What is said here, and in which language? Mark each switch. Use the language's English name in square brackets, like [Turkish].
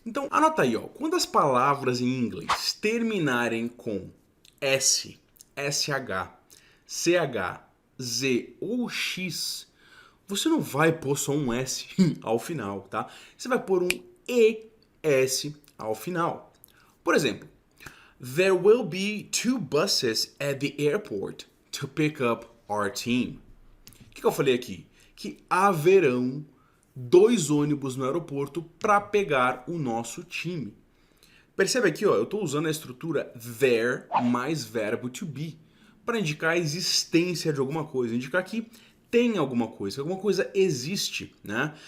[Portuguese] Então anota aí, ó, quando as palavras em inglês terminarem com S, SH, CH, Z ou X, você não vai pôr só um S ao final, tá? Você vai pôr um ES ao final. Por exemplo, [English] there will be 2 buses at the airport to pick up our team. [Portuguese] O que eu falei aqui? Que haverão 2 ônibus no aeroporto para pegar o nosso time. Percebe aqui, ó, eu estou usando a estrutura there mais verbo to be para indicar a existência de alguma coisa, indicar que tem alguma coisa existe, né?